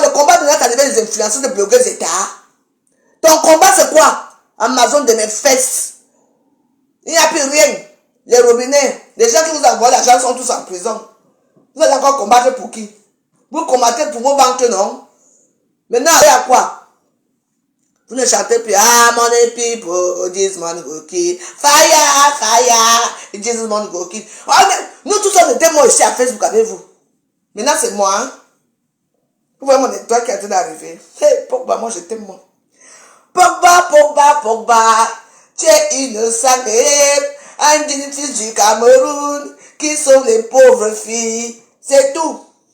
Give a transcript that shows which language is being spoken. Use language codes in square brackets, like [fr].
[fr] Le combat de notre arrivée des influenceurs de blogueuses état. Ton combat c'est quoi? Amazon de mes fesses. Il n'y a plus rien. Les robinets, les gens qui vous envoient l'argent sont tous en prison. Vous allez encore combattre pour qui? Vous combattez pour vos banques, non? Maintenant, il y a quoi? Vous ne chantez plus. [en] Ah, money people, this man go kill. Fire, fire, this man go kill. [fr] Oh, nous tous on était moi ici à Facebook avec vous. Maintenant c'est moi. Hein? Vous voyez mon étoile qui est en train d'arriver. Hey, Pogba, moi je t'aime moi. Pogba. Tu es une salope. Un fils du Cameroun qui sauve les pauvres filles. C'est tout.